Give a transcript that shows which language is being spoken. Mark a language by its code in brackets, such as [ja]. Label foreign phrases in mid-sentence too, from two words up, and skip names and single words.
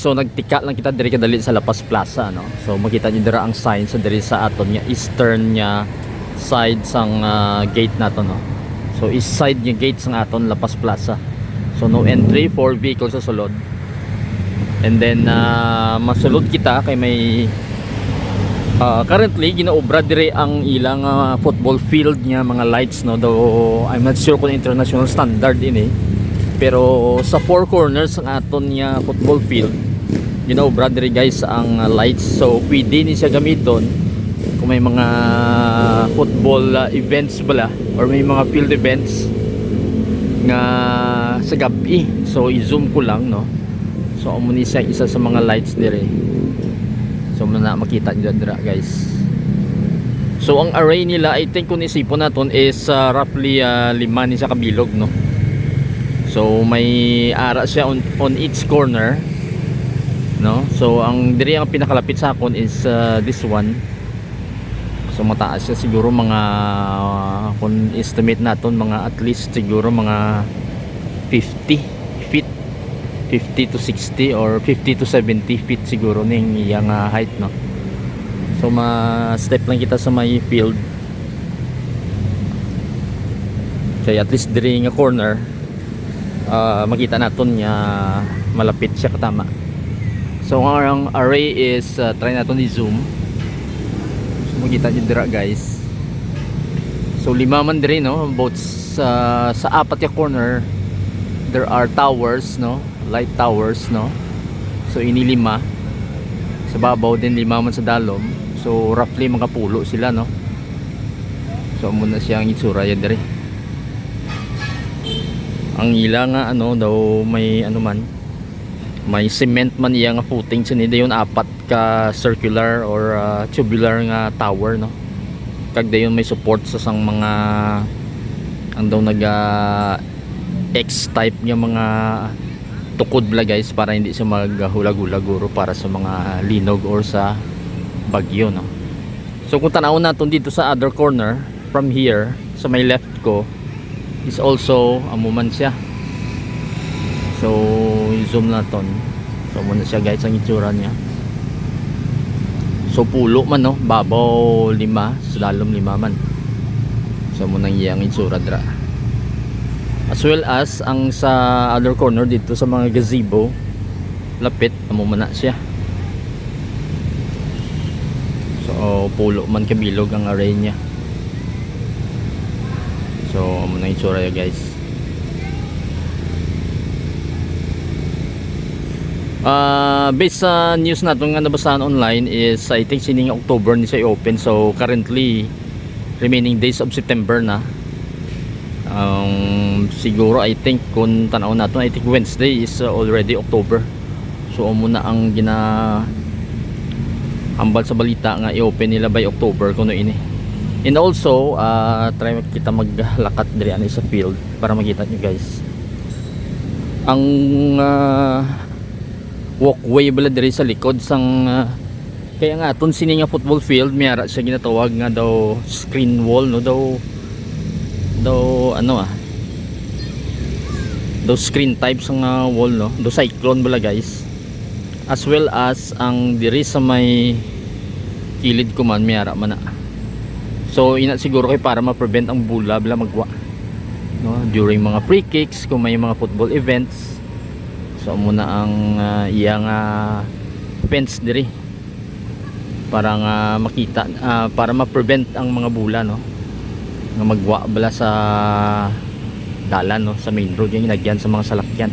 [hil] So nagtika lang kita diri kadali sa Lapas Plaza no. So makita niyo dira ang sign sa diri sa aton nga eastern nya side sang gate nato no. So east side nya gate sang aton Lapas Plaza. So [en] no entry for vehicles [hil] sa sulod. And then masulod kita kay may currently ginaobra dire ang ilang [en] football field [hil] nya mga lights no. [en] Though I'm not sure [hil] kung [en] international standard [hil] ini. Pero sa [en] four corners [hil] ng aton nga [en] football field, you know, brother guys, [hil] ang lights. So pwede ni siya gamiton kung may mga [en] football events [hil] bala or may mga [en] field events [hil] nga sa gabi. So i-zoom ko lang no. So amo ni siya isa sa mga lights dire. So muna makita niyo dira guys. So ang array nila, [en] I think [hil] kung isipon naton is roughly 5 ni sa kabilog no. So may ara siya [en] on each corner [hil] no. So ang diri ang pinakalapit sa akon is [en] this one. [hil] So mataas siya siguro mga kung estimate naton mga [en] at least [hil] siguro mga 50 feet, 50 to 60 or 50 to 70 feet siguro ning iyang height no. So ma-step lang kita sa may field. Kaya [en] at least [hil] diri nga corner makita naton nga malapit siya katama. So ang array is try naton i-zoom. So makita niyo dira guys. So 5 man diri no, both sa apat ya corner [en] there are towers [hil] no, [en] light towers [hil] no. So ini 5 sa babaw din, 5 man sa dalom. So roughly mga pulo sila no. So muna siyang itsura yan diri. Ang ila nga ano daw may ano man, may cement man iya nga footing sinida yun, 4 ka circular or tubular nga tower no. Kag dayon may support sa sang mga ang daw naga X type nga mga tukod bla guys, para hindi siya maghulag-hulag guro para sa mga linog or sa bagyo no. So kung tanaw natin dito sa [en] other corner from here [hil] sa may left ko is also amuman siya. So i-zoom natin. So muna siya guys ang itsura niya. So pulo man no, babaw 5, sa dalom 5 man. So muna iyang itsura dra. [en] As well as [hil] ang sa [en] other corner [hil] dito sa mga gazebo lapit amuman na siya. So pulo man kabilog ang array niya. So amo na itsura ya guys. Based sa news natin nga nabasahan online is [en] I think [hil] sining October ni siya i-open. [en] So currently remaining days of September na. [hil] Siguro [en] I think [hil] kung tanaw natin, [en] I think Wednesday is already October. [hil] So amo na ang hambal sa balita nga i-open nila by October kuno ini. [en] And also [hil] try kita maglakat diri ani sa field para makita nyo guys ang walkway bala diri sa likod sang kaya nga aton sini nga football field mayara siya ginatawag nga daw [en] screen wall [hil] no, daw ano daw [en] screen type [hil] sang wall no, daw cyclone bala guys. [en] As well as [hil] ang diri sa may kilid ko man mayara man na. So ina siguro kay para ma-prevent ang bula bala magwa no, during mga [en] free kicks [hil] kung may mga [en] football events. [hil] So muna ang iyang fence diri para nga makita para ma-prevent ang mga bula no nga magwa bala sa dalan no, sa [en] main road [hil] yung inagyan sa mga salakyan.